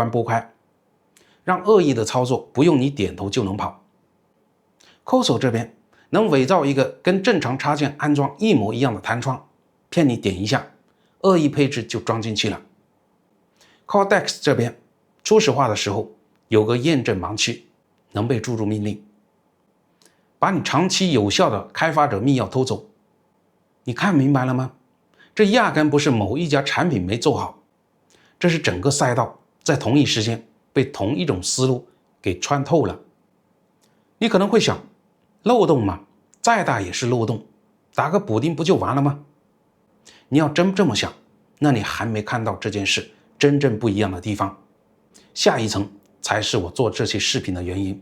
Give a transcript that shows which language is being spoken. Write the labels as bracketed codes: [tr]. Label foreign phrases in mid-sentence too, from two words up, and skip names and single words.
[zh] 關撥開，讓惡意的操作不用你點頭就能跑。Coso 這邊能偽造一個跟正常插件安裝一模一樣的彈窗，騙你點一下，惡意配置就裝進去了。Cortex 這邊初始化的時候有個驗證盲區，能被注入命令，把你長期有效的開發者密鑰偷走。你看明白了嗎？這壓根不是某一家產品沒做好，這是整個賽道在同一時間被同一種思路給穿透了。你可能會想，漏洞嘛，再大也是漏洞，打個補丁不就完了嗎？你要真這麼想，那你還沒看到這件事真正不一樣的地方，下一層才是我做這期視頻的原因。